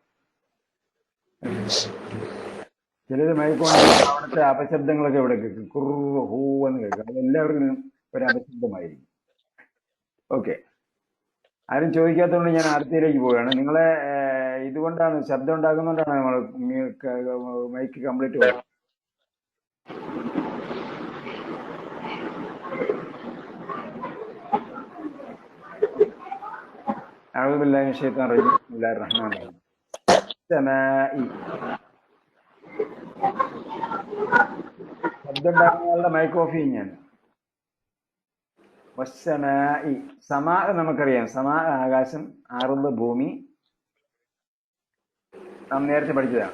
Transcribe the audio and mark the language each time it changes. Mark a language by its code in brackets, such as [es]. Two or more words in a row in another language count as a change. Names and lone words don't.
[ml] ചിലത് മൈക്ക് ഓൺ ചെയ്ത് അവിടുത്തെ അപശബ്ദങ്ങളൊക്കെ ഇവിടെ കേൾക്കും, കുറു ഹൂ എന്ന് കേൾക്കും. അത് എല്ലാവർക്കും ഒരു അപശബ്ദമായിരിക്കും. ഓക്കെ, ആരും ചോദിക്കാത്തതുകൊണ്ട് ഞാൻ അടുത്തയിലേക്ക് പോവുകയാണ്. നിങ്ങളെ ഇതുകൊണ്ടാണ്, ശബ്ദം ഉണ്ടാകുന്നതുകൊണ്ടാണ് നമ്മൾ [en] mic complete [ml] പോകുന്നത്. [ar] أعوذ بالله من الشيطان الرجيم. بسم الله الرحمن الرحيم. السماء. [ml] ശബ്ദം ഉണ്ടാകുന്നയാളുടെ [en] mic off [ml] ചെയ്യും ഞാൻ. വസ്സമായി, സമാ നമുക്കറിയാം. സമാ ആകാശം, അർള് ഭൂമി. നാം നേരത്തെ പഠിച്ചതാണ്.